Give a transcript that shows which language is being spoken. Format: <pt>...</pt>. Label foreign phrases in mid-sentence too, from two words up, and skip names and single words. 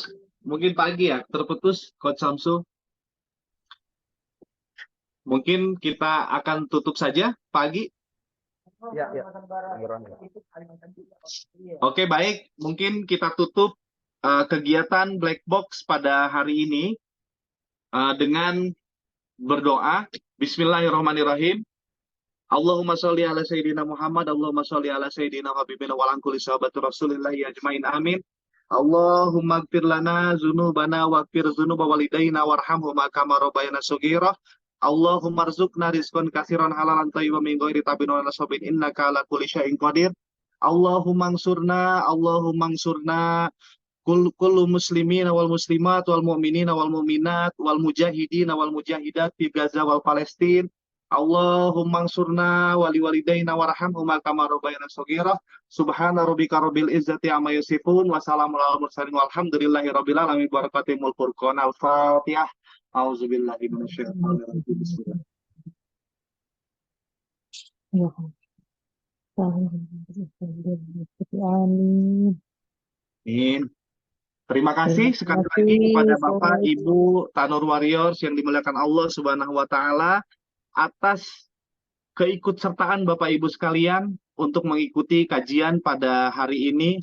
<id>Mungkin pagi ya, terputus Coach Samsul. Mungkin kita akan tutup saja pagi. Ya, ya. Oke, baik. Mungkin kita tutup kegiatan Black Box pada hari ini dengan berdoa.</id> <ar>بسم الله الرحمن الرحيم. اللهم صل على سيدنا محمد، اللهم صل على سيدنا حبيبنا وعلى كل صحابة رسول الله أجمعين آمين. اللهم اغفر لنا ذنوبنا واغفر ذنوب والدينا وارحمهما كما ربيانا صغيرا. اللهم ارزقنا رزقا كثيرا حلالا طيبا من غير تعب ونصب إنك على كل شيء قدير. اللهم انصرنا كل المسلمين والمسلمات والمؤمنين والمؤمنات والمجاهدين والمجاهدات في غزة وفلسطين. اللهم انصرنا ولوالدينا وارحمهما كما ربيانا صغيرا. سبحان ربك رب العزة عما يصفون وسلام على المرسلين والحمد لله رب العالمين. بركة الفرقان. الفاتحة. أعوذ بالله من الشيطان الرجيم. Bismillah. Amin.</ar> <id>Terima kasih sekali lagi kepada Bapak Ibu Tanur Warriors yang dimuliakan Allah</id> <ar>سبحانه وتعالى</ar> <id>atas keikutsertaan Bapak Ibu sekalian untuk mengikuti kajian pada hari ini.</id>